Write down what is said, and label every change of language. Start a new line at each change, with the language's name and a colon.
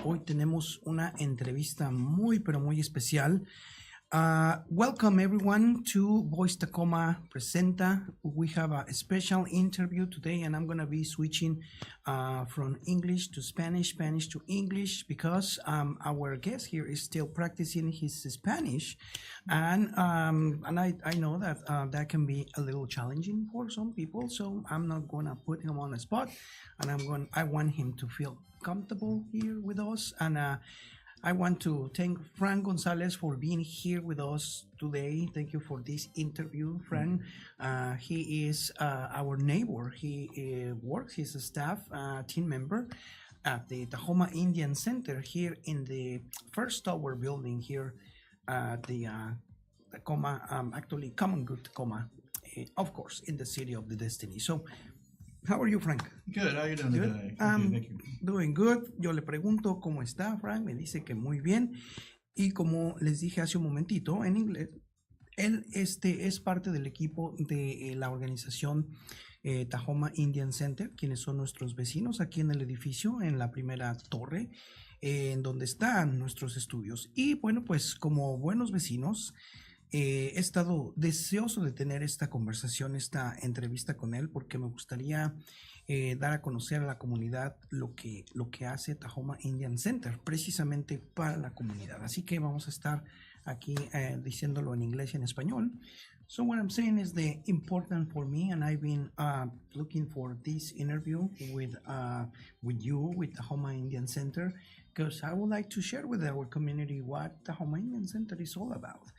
Spanish: Hoy tenemos una entrevista muy, pero muy especial.
English: Welcome everyone to Voice Tacoma Presenta. We have a special interview today, and I'm going to be switching from English to Spanish, Spanish to English, because our guest here is still practicing his Spanish, and I know that that can be a little challenging for some people. So I'm not going to put him on the spot, and I want him to feel comfortable here with us, and I want to thank Frank Gonzales for being here with us today. Thank you for this interview, Frank. He is our neighbor. He works, he's a staff team member at the Tahoma Indian Center here in the first tower building here at the Tacoma, actually Common Good Tacoma, of course, in the city of the Destiny. So, how are you, Frank? Good. How are you doing today? Thank you. Doing good.
Spanish: Yo le pregunto cómo está, Frank. Me dice que muy bien. Y como les dije hace un momentito en inglés, él es parte del equipo de la organización Tahoma Indian Center, quienes son nuestros vecinos aquí en el edificio, en la primera torre, en donde están nuestros estudios. Y bueno, pues como buenos vecinos, he estado deseoso de tener esta conversación, esta entrevista con él, porque me gustaría dar a conocer a la comunidad lo que hace Tahoma Indian Center, precisamente para la comunidad. Así que vamos a estar aquí diciéndolo en inglés y en español.
English: So what I'm saying is the important for me, and I've been looking for this interview with you, with Tahoma Indian Center, because I would like to share with our community what Tahoma Indian Center is all about.